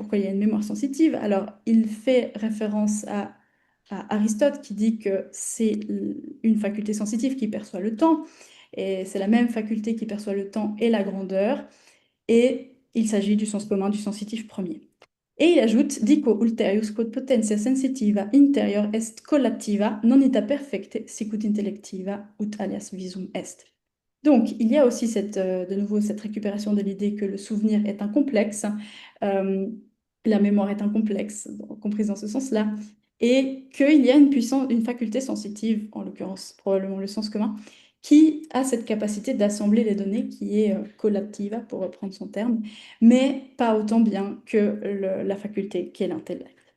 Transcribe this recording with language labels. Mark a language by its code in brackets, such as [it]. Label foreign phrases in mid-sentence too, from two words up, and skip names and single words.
[fr] Pourquoi il y a une mémoire sensitive? Alors, il fait référence à Aristote qui dit que c'est une faculté sensitive qui perçoit le temps, et c'est la même faculté qui perçoit le temps et la grandeur, et il s'agit du sens commun du sensitif premier. Et il ajoute, [la] dico ulterius quod potentia sensitiva interior est collativa, non ita perfecte sicut intellectiva ut alias visum est. [fr] Donc, il y a aussi de nouveau cette récupération de l'idée que le souvenir est un complexe, la mémoire est un complexe, comprise dans ce sens-là, et qu'il y a une faculté sensitive, en l'occurrence probablement le sens commun, qui a cette capacité d'assembler les données, qui est collativa, pour reprendre son terme, mais pas autant bien que la faculté qui est l'intellect.